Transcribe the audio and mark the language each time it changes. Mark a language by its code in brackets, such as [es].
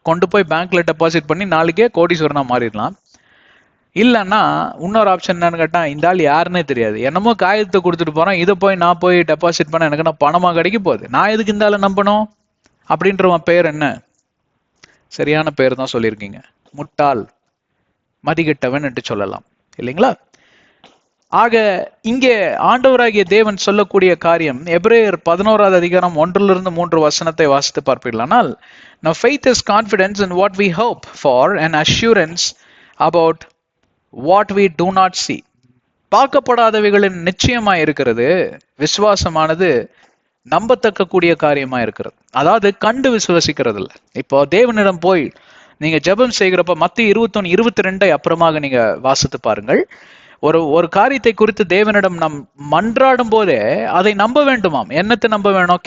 [ta] கொண்டு போய் பேங்க்ல டெபாசிட் பண்ணி நாளைக்கே கோடீஸ்வரனா மாறிடலாம். இல்லைன்னா இன்னொரு ஆப்ஷன் என்னன்னு கேட்டா, இந்த ஆள் யாருன்னே தெரியாது, என்னமோ காகிதத்தை கொடுத்துட்டு போறேன், இதை போய் நான் போய் டெபாசிட் பண்ண எனக்கு நான் பணமா கிடைக்க போகுது, நான் எதுக்கு இந்த ஆளை நம்பணும் அப்படின்றவன் பெயர் என்ன? சரியான பெயர் தான் சொல்லியிருக்கீங்க, முட்டாள், மதிகெட்டவன் என்று சொல்லலாம் இல்லைங்களா? ஆக இங்கே ஆண்டவராகிய தேவன் சொல்லக்கூடிய காரியம், எபிரேயர் 11வது அதிகாரம் 1-3 வசனத்தை வாசித்து பார்ப்பீர்களானால், [en] now faith is confidence in what we hope for and assurance about what we do not see. [ta] பார்க்கப்படாதவைகளின் நிச்சயமாய் இருக்கிறது, விசுவாசமானது நம்பத்தக்க கூடிய காரியமா இருக்கிறது. அதாவது கண்டு விசுவசிக்கிறது இல்லை. இப்போ தேவனிடம் போய் நீங்க ஜெபம் செய்கிறப்ப மத்திய 21:22 அப்புறமாக நீங்க வாசித்து பாருங்கள். ஒரு காரியத்தை குறித்து தேவனிடம் நம் மன்றாடும் போதே அதை நம்ப வேண்டுமாம். என்னத்தை நம்ப வேணும்?